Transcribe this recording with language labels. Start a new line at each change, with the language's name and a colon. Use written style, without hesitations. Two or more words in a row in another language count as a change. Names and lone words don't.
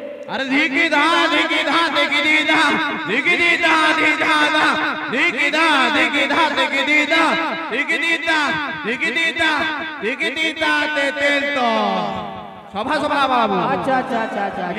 Hindi: अरे धिकी धा धिकी धा धिकी दी धा धिकी दी धा धी धा धा धिकी धा धिकी धा धिकी दी धा धिकी दी धा धिकी दी धा धिकी दी धा ते तेल तो सभा सभा बाबू अच्छा अच्छा अच्छा अच्छा